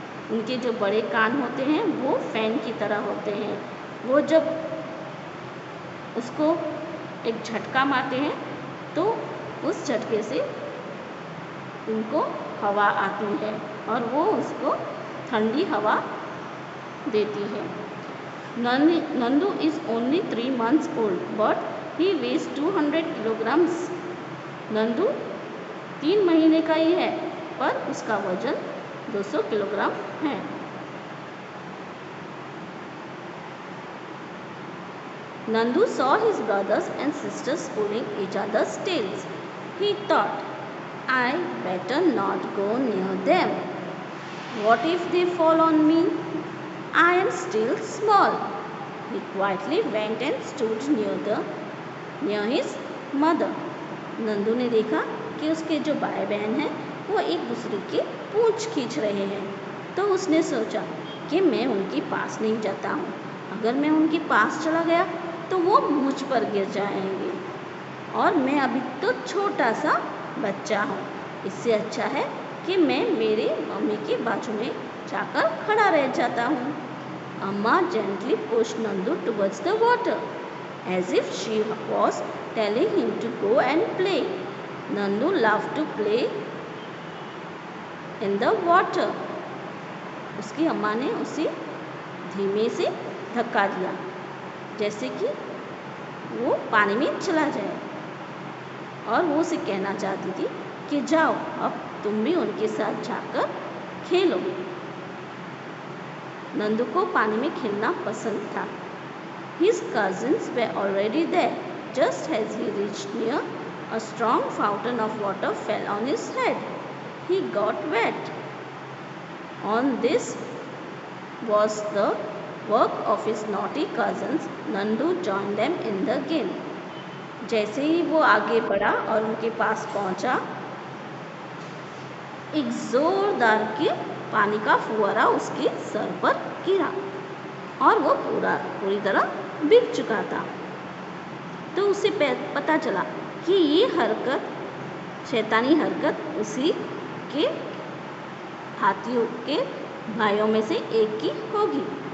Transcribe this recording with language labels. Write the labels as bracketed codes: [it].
[hi] उनके जो बड़े कान होते हैं वो फैन की तरह होते हैं। वो जब उसको एक झटका मारते हैं तो उस झटके से उनको हवा आती है और वो उसको ठंडी हवा देती है। [en] Nandu is only 3 months old but he weighs 200 kilograms. [hi] Nandu 3 महीने का ही है पर उसका वजन 200 किलोग्राम है। [en] Nandu saw his brothers and sisters pulling each other's tails. He thought, I better not go near them. What if they fall on me? I am still small. He quietly went and stood near his mother. [hi] Nandu ने देखा कि उसके जो भाई बहन हैं वो एक दूसरे की पूंछ खींच रहे हैं, तो उसने सोचा कि मैं उनके पास नहीं जाता हूँ। अगर मैं उनके पास चला गया तो वो मुझ पर गिर जाएंगे और मैं अभी तो छोटा सा बच्चा हूँ। इससे अच्छा है कि मैं मेरे मम्मी के बाजू में जाकर खड़ा रह जाता हूँ। [en] Amma gently pushed Nandu towards the water as if she was telling him to go and play. Nandu loved to play in the water. [hi] उसकी अम्मा ने उसे धीमे से धक्का दिया जैसे कि वो पानी में चला जाए और वो उसे कहना चाहती थी कि जाओ, अब तुम भी उनके साथ जाकर खेलो। नंदू को पानी में खेलना पसंद था। [en] His cousins were already there. Just as he reached near, a strong fountain of water fell on his head. He got wet. On this was the work of his naughty cousins. Nandu joined them in the game. [hi] जैसे ही वो आगे बढ़ा और उनके पास पहुंचा, एक जोरदार के पानी का फुहारा उसके सर पर गिरा और वो पूरी तरह भीग चुका था। तो उसे पता चला कि ये हरकत, शैतानी हरकत उसी के हाथियों के भाइयों में से एक की होगी।